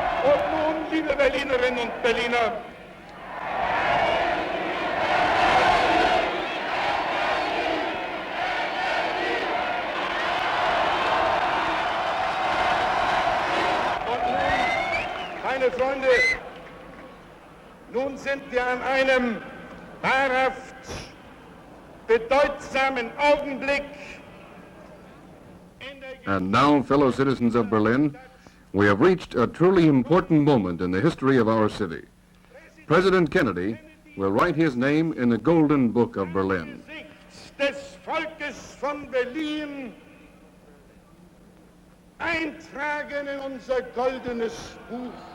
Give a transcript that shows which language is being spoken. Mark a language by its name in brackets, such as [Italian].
[German] Und nun, liebe Berlinerinnen und Berliner, meine Freunde, nun sind wir an einem wahrhaft bedeutsamen Augenblick. [English] And now, fellow citizens of Berlin, we have reached a truly important moment in the history of our city. President Kennedy will write his name in the Golden Book of Berlin. [German] Des Volkes von Berlin eintragen in unser goldenes Buch.